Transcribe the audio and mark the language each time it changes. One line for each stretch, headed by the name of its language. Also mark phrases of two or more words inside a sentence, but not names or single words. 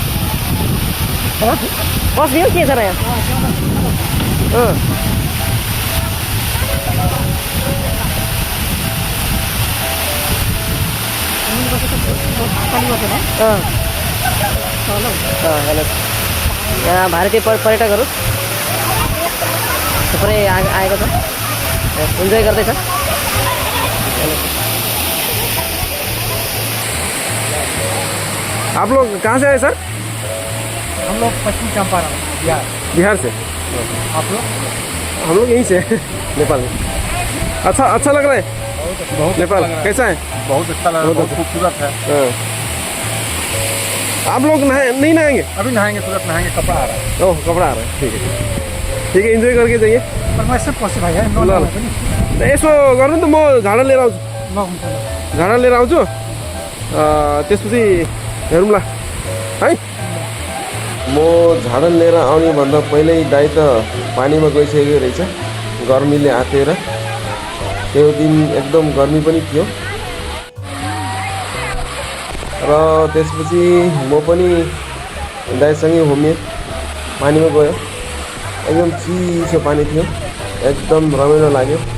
Nepali: बस्ने हो के छ र यहाँ। यहाँ भारतीय पर्यटकहरू थुप्रै आएको छ, इन्जोय गर्दैछ।
Hindi: आप लोग कहाँ से आए सर? हम लोग पश्चिम चंपारण बिहार से। आप लोग? हम लोग यहीं से नेपाल में। अच्छा लग रहा है बहुत नेपाल? कैसा है? बहुत अच्छा लग रहा है, बहुत खूबसूरत है। आप लोग नहीं नहाएंगे? अभी नहाएंगे, तुरंत नहाएंगे, कपड़ा आ रहा है। ओह, कपड़ा आ रहा है, ठीक है, एंजॉय करके जाइए। पर मैं सब पहुँचे भाई है।
Nepali: यसो गर्नु त म झाडा लिएर आउँछु ल हुन्छ ल झाडा लिएर आउँछु त्यसपछि हेरौँला है म झाडा लिएर आउने भन्दा पहिल्यै दाइ त पानीमा गइसकेको रहेछ गर्मीले आतेर त्यो दिन एकदम गर्मी पनि थियो र त्यसपछि म पनि दाइसँगै घुमेँ पानीमा गयो एकदम चिसो पानी थियो एकदम रमाइलो लाग्यो